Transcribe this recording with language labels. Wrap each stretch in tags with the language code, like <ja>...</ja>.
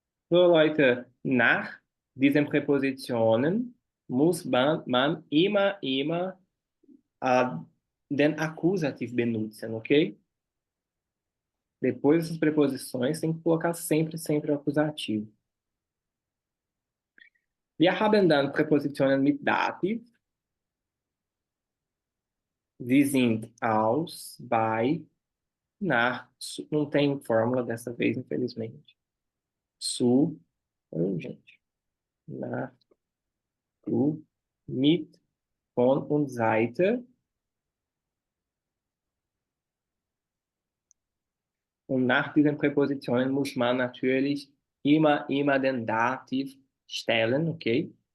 <de>So, Leute, nach diesen Präpositionen muss man immer den Akkusativ benutzen, ok?</de> <pt>Depois dessas preposições, tem que colocar sempre o acusativo.</pt> <de>Wir haben dann Präpositionen mit Dativ. Sie sind aus, bei, nach.</de> <pt>Não tem fórmula dessa vez, infelizmente.</pt> <de>Zu, gente. Nach, zu, mit, von und Seite. Und nach diesen Präpositionen muss man natürlich immer den Dativ stellen, okay?</de>